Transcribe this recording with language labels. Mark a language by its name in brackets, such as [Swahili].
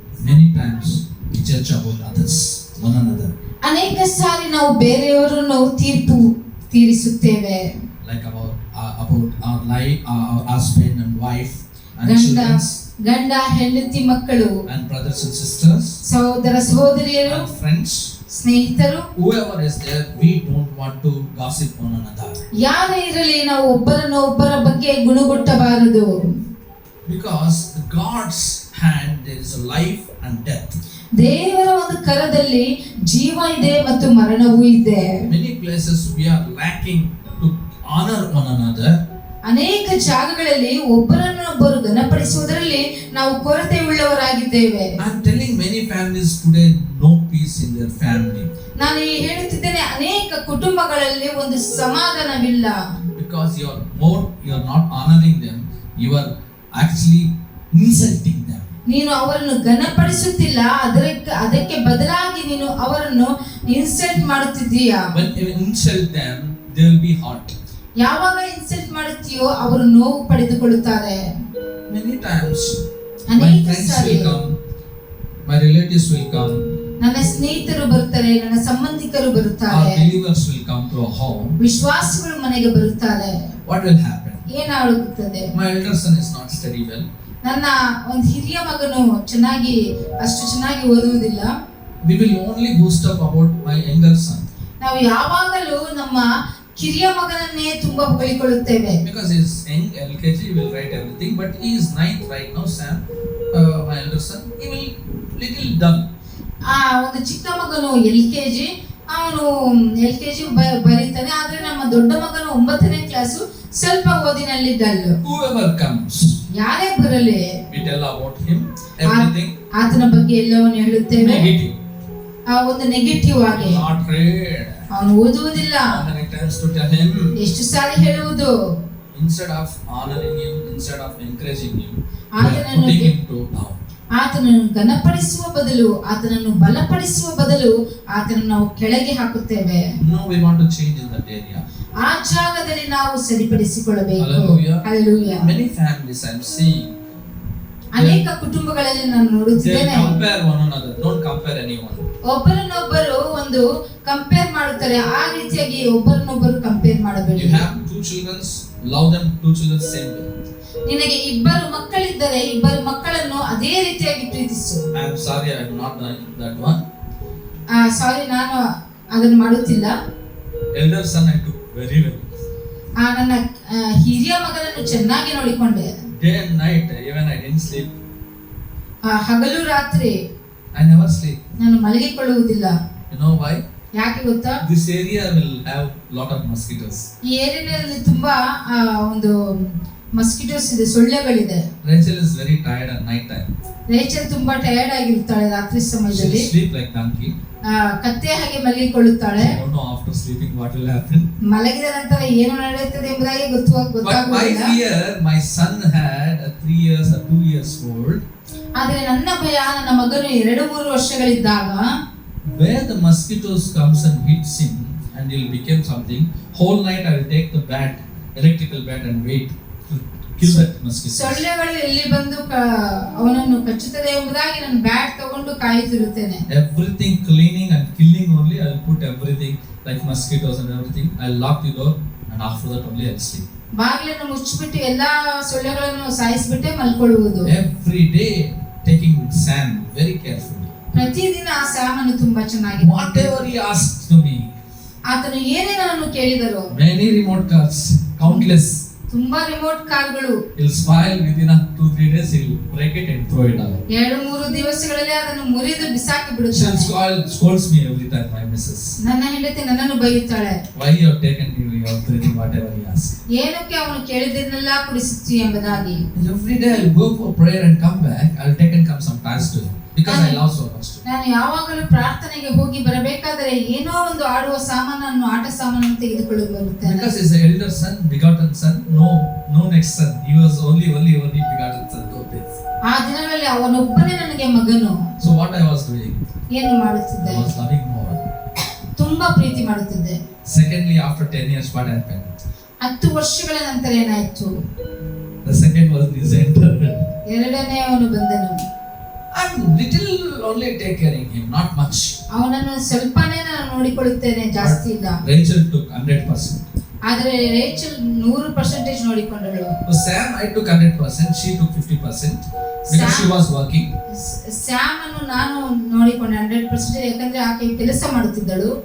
[English] Many times we judge about others, one another. [Kannada] ಅನೇಕ ಸಾರಿ ನಾವು ಬೇರೆಯವರನ್ನು ತೀರಿಸುತ್ತೇವೆ. [English] Like about our life, our husband and wife and children, [Kannada] ಗಂಡ ಹೆಂಡತಿ ಮಕ್ಕಳು [English] and brothers and sisters, [Kannada] ಸಹೋದರ ಸಹೋದರಿಯರು [English] and friends, [Kannada] ಸ್ನೇಹಿತರು, [English] whoever is there, we don't want to gossip one another. [Kannada] ಯಾರೇ ಇರಲಿ ನಾವು ಒಬ್ಬರ ಬಗ್ಗೆ ಗುಣಗುಟ್ಟಬಾರದು. [English] Because in God's hand there is a life and death. [Kannada] ದೇವರ ಒಂದು ಕರದಲ್ಲಿ ಜೀವ ಇದೆ ಮತ್ತು ಮರಣವೂ ಇದೆ. [English] Many places we are lacking to honor one another. [Kannada] ಅನೇಕ ಜಾಗಗಳಲ್ಲಿ ಒಬ್ಬರನ್ನೊಬ್ಬರು ಘನಪಡಿಸುವುದರಲ್ಲಿ ನಾವು ಕೊರತೆ ಉಳ್ಳವರಾಗಿದ್ದೇವೆ. [English] I am telling many families today no peace in their family. [Kannada] ನಾನು ಹೇಳುತ್ತಿದ್ದೇನೆ, ಅನೇಕ ಕುಟುಂಬಗಳಲ್ಲಿ ಒಂದು ಸಮಾಧಾನವಿಲ್ಲ. [English] Because you are not honoring them, you are actually insulting them. [Kannada] ನೀನು ಅವರನ್ನು ಘನಪಡಿಸುತ್ತಿಲ್ಲ, ಅದಕ್ಕೆ ಬದಲಾಗಿ ನೀನು ಅವರನ್ನು insult ಮಾಡುತ್ತಿದ್ದೀಯಾ. [English] When you insult them, they will be hurt. [Kannada] ಯಾವಾಗ ಇನ್ಸಲ್ಟ್ ಮಾಡುತ್ತೀಯೋ ಅವರು ನೋವು ಪಡೆದುಕೊಳ್ಳುತ್ತಾರೆ. [English] Many times my [Kannada] ಅನೇಕ [English] friends [Kannada] sorry [English] will come, my relatives will come, [Kannada] ನನ್ನ ಸ್ನೇಹಿತರು ಬರುತ್ತಾರೆ, ನನ್ನ ಸಂಬಂಧಿಕರು ಬರುತ್ತಾರೆ, [English] our believers will come to our home. [Kannada] ವಿಶ್ವಾಸಿಗಳು ಮನೆಗೆ ಬರುತ್ತಾರೆ. [English] What will happen? [Kannada] ಏನಾಗುತ್ತದೆ? [English] My elder son is not study well. [Kannada] ನನ್ನ ಒಂದು ಹಿರಿಯ ಮಗನು ಅಷ್ಟು ಚೆನ್ನಾಗಿ ಓದುವುದಿಲ್ಲ. [English] We will only boast up about my younger son. [Kannada] ನಾವು ಯಾವಾಗಲೂ ನಮ್ಮ ಕಿರಿಯ ಮಗನನ್ನೇ ತುಂಬಾ ಹೊಗಳಿಕೊಳ್ಳುತ್ತೇವೆ. [English] Because he is young, LKG, he will write everything, but he is 9th right now, Sam, my elder son, he will little dull. [Kannada] ಒಂದು ಚಿಕ್ಕ ಮಗನು ಅವನು LKG ಬರೀತಾನೆ, ಆದ್ರೆ ನಮ್ಮ ದೊಡ್ಡ ಮಗನು 9ನೇ ಕ್ಲಾಸು, ಸ್ವಲ್ಪ ಓದಿನಲ್ಲಿ ಡಲ್. [English] Whoever comes, [Kannada] ಯಾರೇ ಬರಲಿ, [English] we tell about him everything, [Kannada] ಆತನ ಬಗ್ಗೆ ಎಲ್ಲವನ್ನು ಹೇಳುತ್ತೇವೆ. [English] negative, [Kannada] ಒಂದು ನೆಗೆಟಿವ್ ಆಗಿ. [English] not read. [Kannada] ಅವನು ಓದುವುದಿಲ್ಲ. [English] How many times to tell him? [Kannada] ಎಷ್ಟು ಸಾರಿ ಹೇಳುವುದು? [English] Instead of honoring him, instead of encouraging him, we are putting him down. [Kannada] ಆತನನ್ನು ಘನಪಡಿಸುವ ಬದಲು, ಆತನನ್ನು ಬಲಪಡಿಸುವ ಬದಲು ಆತನನ್ನು ನಾವು ಕೆಳಗೆ ಹಾಕುತ್ತೇವೆ. [English] No, we want to change in that area. [Kannada] ಆ ಜಾಗದಲ್ಲಿ ನಾವು ಸರಿಪಡಿಸಿಕೊಳ್ಳಬೇಕು. [English] Hallelujah. Many families I am seeing, [Kannada] ಅನೇಕ ಕುಟುಂಬಗಳಲ್ಲಿ ನಾನು ನೋಡುತ್ತಿದ್ದೇನೆ, [English] they compare one another. Don't compare anyone. [Kannada] ಒಬ್ಬರನ್ನೊಬ್ಬರು ಒಂದು ಕಂಪೇರ್ ಮಾಡುತ್ತಾರೆ. ಆ ರೀತಿಯಾಗಿ ಒಬ್ಬರನ್ನೊಬ್ಬರು ಕಂಪೇರ್ ಮಾಡಬೇಡಿ. [English] You have 2 children, love them 2 children same way. [Kannada] ನಿನಗೆ 2 ಮಕ್ಕಳಿದ್ದರೆ 2 ಮಕ್ಕಳನ್ನು ಅದೇ ರೀತಿಯಾಗಿ ಪ್ರೀತಿಸು. [English] I am sorry, I have not done that one. [Kannada] ಸಾರಿ, ನಾನು ಅದನ್ನು ಮಾಡುತ್ತಿಲ್ಲ. [English] Elder son I took very well. [Kannada] ನನ್ನ ಹಿರಿಯ ಮಗನನ್ನು ಚೆನ್ನಾಗಿ ನೋಡಿಕೊಂಡೆ. [English] Day and night, even I didn't sleep. [Kannada] ಹಗಲು ರಾತ್ರಿ [English] I never sleep. [Kannada] ನಾನು ಮಲಗಿಕೊಳ್ಳುವುದಿಲ್ಲ. [English] You know why? [Kannada] ಯಾಕೆ ಗೊತ್ತಾ? [English] This area will have lot of mosquitoes. [Kannada] ಈ ಏರಿಯಾದಲ್ಲಿ ತುಂಬಾ ಒಂದು ಮಸ್ಕಿಟೋಸ್ ಇದೆ, ಸೊಳ್ಳೆಗಳಿದೆ. [English] Rachel is very tired at night time. [Kannada] Rachel ತುಂಬಾ ಟಯರ್ಡ್ ಆಗಿರ್ತಾಳೆ ರಾತ್ರಿ ಸಮಯದಲ್ಲಿ. [English] She sleep like donkey. [Kannada] ಕತ್ತೆ ಹಾಗೆ ಮಲಗಿಕೊಳ್ಳುತ್ತಾಳೆ. [English] I don't know after sleeping what will happen. [Kannada] ಮಲಗಿದ ನಂತರ ಏನು ನಡೆಯುತ್ತದೆ ಎಂಬುದಾಗಿ ಗೊತ್ತಾಗುವುದಿಲ್ಲ. [English] But my fear, my son had a 3 years or 2 years old. [Kannada] ಆದರೆ ನನ್ನ ಭಯ, ನನ್ನ ಮಗನು 2-3 ವರ್ಷಗಳಿದ್ದಾಗ, [English] where the mosquitoes comes and hits him and he'll become something. Whole night I will take the bat, electrical bat, and wait to kill that mosquito. [Kannada] ಸೊಳ್ಳೆಗಳು ಎಲ್ಲಿ ಬಂದು ಅವನನ್ನು ಕಚ್ಚುತ್ತದೆ ಎಂಬುದಾಗಿ ನಾನು ಬ್ಯಾಟ್ ತಗೊಂಡು ಕಾಯುತ್ತಿರುತ್ತೇನೆ. [English] Everything cleaning and killing only. I'll put everything like mosquitoes and everything. I'll lock the door and after that only I'll sleep. [Kannada] ಬಾಗಿಲನ್ನು ಮುಚ್ಚಿಬಿಟ್ಟು ಎಲ್ಲಾ ಸೊಳ್ಳೆಗಳನ್ನು ಸಾಯಿಸಿಬಿಟ್ಟೆ ಮಲ್ಕೊಳ್ಳುವುದು. [English] Every day taking sand very carefully. [Kannada] ಪ್ರತಿದಿನ ಆ ಸಾಮನ್ನು ತುಂಬಾ ಚೆನ್ನಾಗಿ [English] Whatever he asked to me. [Kannada] ಆತನು ಏನೇನನ್ನು ಕೇಳಿದರು, [English] Many remote cars, countless. [Kannada] ತುಂಬಾ ರಿಮೋಟ್ ಕಾರ್ಗಳು. [English] He'll spoil within 2-3 days. He'll break it and throw it away. [Kannada] 2-3 ದಿವಸಗಳಲ್ಲಿ ಅದನ್ನು ಮುರಿದು ಬಿಸಾಕಿ [English] She'll [Kannada] ಬಿಡುತ್ತಾನೆ. [English] scolds me every time, my missus. [Kannada] ನನ್ನ ಹೆಂಡತಿ ನನ್ನನ್ನು ಬೈಯುತ್ತಾಳೆ, [English] Why you have taken everything whatever he asked? [Kannada] ಏನಕ್ಕೆ ಅವನು ಕೇಳಿದ್ದನ್ನೆಲ್ಲ ಕುಡಿಸುತ್ತಿ ಎಂಬುದಾಗಿ. [English] Every day I'll go for prayer and come back. I'll take and come some times to him because I love so much. [Kannada] ನಾನು ಯಾವಾಗಲೂ ಪ್ರಾರ್ಥನೆಗೆ ಹೋಗಿ ಬರಬೇಕಾದರೆ ಏನೋ ಒಂದು ಆಡುವ ಸಾಮಾನನ್ನು ಆಟ ಸಾಮಾನನ್ನು ತೆಗೆದುಕೊಂಡು ಬರುತ್ತೇನೆ. [English] Because he's the elder son, begotten son, no next son. He was only begotten son. No this. [Kannada] ಆ ದಿನಗಳಲ್ಲಿ ಅವನೊಬ್ಬನೇ ನನಗೆ ಮಗನು. [English] So what I was doing? [Kannada] ಏನು ಮಾಡುತ್ತಿದ್ದೆ? [English] I was loving more. [Kannada] ತುಂಬಾ ಪ್ರೀತಿ ಮಾಡುತ್ತಿದ್ದೆ. [English] Secondly, after 10 years, what happened? [Kannada] 10 ವರ್ಷಗಳ ನಂತರ ಏನಾಯ್ತು? [English] The second was his entered. [Kannada] ಎರಡನೇ ಅವನು ಬಂದನು. [English] I'm little only take caring him, not much. [Kannada] ಅವನನ್ನು ಸ್ವಲ್ಪನೇ ನಾನು ನೋಡಿಕೊಳ್ಳುತ್ತೇನೆ, ಜಾಸ್ತಿ ಇಲ್ಲ. [English] Rachel took 100%. [Kannada] ಆದರೆ Rachel 100% ನೋಡಿಕೊಂಡಳು. [English] So Sam, I took 100%. She took 50% because she was working. [Kannada] Sam ಅನ್ನು ನಾನು ನೋಡಿಕೊಂಡೆ 100%, ಯಾಕಂದ್ರೆ ಆಕೆ ಕೆಲಸ ಮಾಡುತ್ತಿದ್ದಳು.